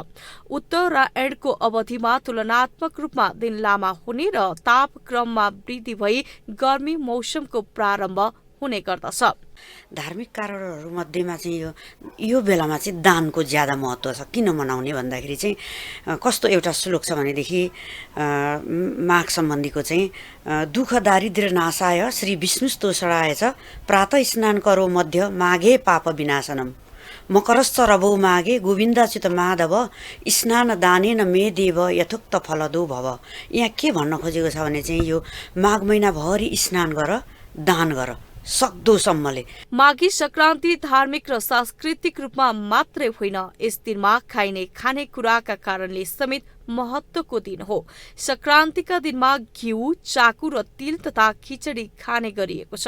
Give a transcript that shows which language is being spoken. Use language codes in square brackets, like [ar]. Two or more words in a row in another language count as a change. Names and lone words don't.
[ne] उत्तरायणको अवधिमा तुलनात्मक रूपमा दिन लामा हुने र तापक्रममा वृद्धि भई गर्मी मौसमको प्रारम्भ हुने गर्दछ। धार्मिक कारणहरू मध्येमा चाहिँ यो बेलामा चाहिँ दानको ज्यादा महत्त्व छ। किन मनाउने भन्दाखेरि चाहिँ कस्तो एउटा श्लोक छ भनेदेखि माघ सम्बन्धीको चाहिँ [sa] दुःख दारिद्र्य नाशाय श्री विष्णुस्तोषणाय च प्रातः स्नान करो मध्य माघे पाप विनाशनम मकरश्च रवौ माघे गोविन्दाच्युत माधव स्नान दानेन मे देव यथोक्त फलदो भव। [ne] यहाँ के भन्न खोजेको छ भने चाहिँ यो माघ महिनाभरि स्नान गर, दान गर सक्दोसम्मले। माघी संक्रान्ति धार्मिक र सांस्कृतिक रूपमा मात्रै होइन, यस दिनमा खाइने खानेकुराका कारणले समेत महत्त्वको दिन हो। संक्रान्तिका दिनमा घिउ, चाकु र तिल तथा खिचडी खाने गरिएको छ।